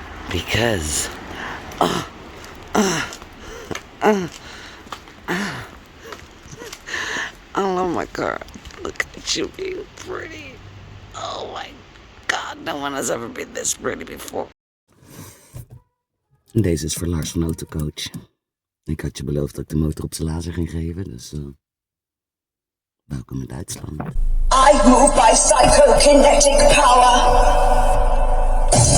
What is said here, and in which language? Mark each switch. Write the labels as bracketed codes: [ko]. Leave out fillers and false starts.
[en] Because I love my car. Look at you being pretty. Oh my god, no one has ever been this pretty before. [nl] Deze is voor Lars van Autocoach. Ik had je beloofd dat ik de motor op zijn laser ging geven, dus welkom in Duitsland. [en] I move by psychokinetic power.